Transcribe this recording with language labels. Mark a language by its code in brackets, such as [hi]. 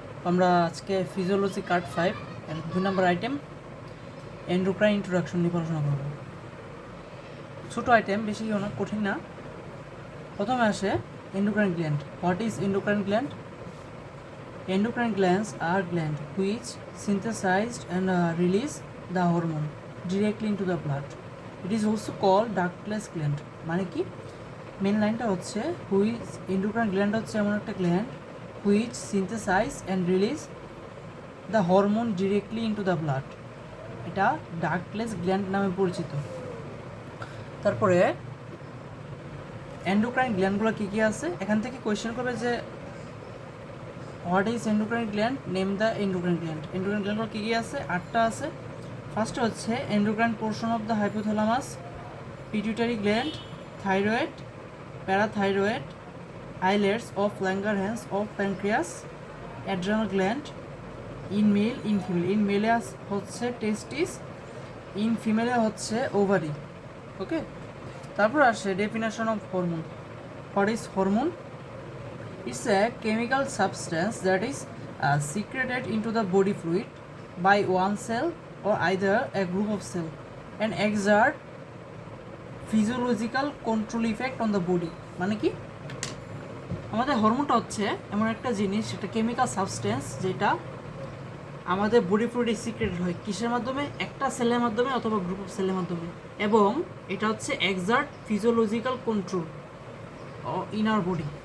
[bn] আমরা আজকে physiology card 5 এর 2 নম্বর আইটেম এন্ডোক্রাইন ইন্ট্রোডাকশন নিয়ে পড়াশোনা করব। ছোটো আইটেম, বেশি না, কঠিন না। প্রথমে আসে endocrine gland. [en] What is endocrine gland? Endocrine glands are glands which synthesized and release the hormone directly into the blood. It is also called ductless gland. [bn] মানে কি, মেন লাইনটা হচ্ছে [en] which endocrine gland [bn] হচ্ছে এমন একটা [en] Gland which synthesize and release the hormone directly into the blood. [bn] এটা ডাকলেস gland নামে পরিচিত। তারপরে এন্ডোক্রাইন গ্ল্যান্ডগুলো কী কী আছে, এখান থেকে কোয়েশ্চেন করবে যে [en] what is endocrine gland, [bn] name the endocrine gland. Endocrine গ্ল্যান্ডগুলো কী কী আছে? 8টা আছে। ফার্স্টে হচ্ছে [en] Endocrine portion of the hypothalamus, pituitary gland, thyroid, parathyroid, islets of Langerhans of pancreas, adrenal gland, in male, in female. In male হচ্ছে testis, in female হচ্ছে ovary. Okay, [bn] তারপর আসে [en] Definition of hormone. What is hormone? It's a chemical substance that is secreted into the body fluid by one cell or either a group of cells and exert physiological control effect on the body. [bn] মানে কি, আমাদের হরমোনটা হচ্ছে এমন একটা জিনিস, একটা chemical substance যেটা আমাদের বডি ফ্লুইডে সিক্রেটেড হয়। কিসের মাধ্যমে? একটা সেলের মাধ্যমে অথবা গ্রুপ অফ সেলের মাধ্যমে। এবং এটা হচ্ছে [en] Exert physiological control in our body.